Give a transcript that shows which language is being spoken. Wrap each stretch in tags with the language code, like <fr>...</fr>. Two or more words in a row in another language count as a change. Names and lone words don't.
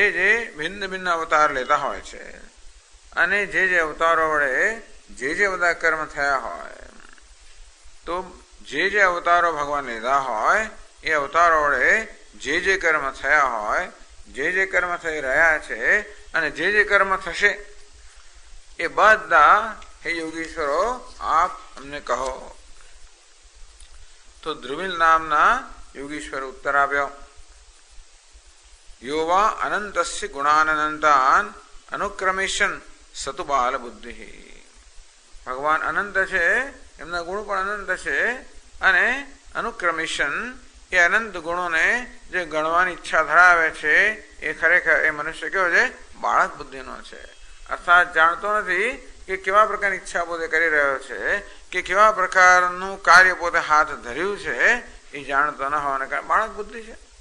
<gu>જે ભિન્ન ભિન્ન અવતાર લેતા હોય છે અને જે અવતારો વડે જે બધા કર્મ થયા હોય, તો જે અવતારો ભગવાન લીધા હોય એ અવતારો વડે જે કર્મ થયા હોય, જે કર્મ થઈ રહ્યા છે અને જે કર્મ થશે એ બધા હે યોગીશ્વરો આપ અમને કહો। તો ધ્રુવિલ નામના યોગીશ્વર ઉત્તર આપ્યો।</gu> <sa>यो वा अनंतस्य गुणानंतान अनुक्रमेशन सतु बाल बुद्धि।</sa> <gu>ભગવાન અનંત છે, એમના ગુણ પણ અનંત છે અને અનુક્રમેશન એ અનંત ગુણોને જે ગણવાની ઈચ્છા ધરાવે છે એ ખરેખર એ મનુષ્ય કેવો છે? બાળક બુદ્ધિનો છે. અર્થાત જાણતો નથી કે કેવા પ્રકારની ઈચ્છા પોતે કરી રહ્યો છે, કે કેવા પ્રકારનું કાર્ય પોતે હાથ ધર્યું છે, એ જાણતો ન હોવાને કારણે બાળક બુદ્ધિ છે.</gu>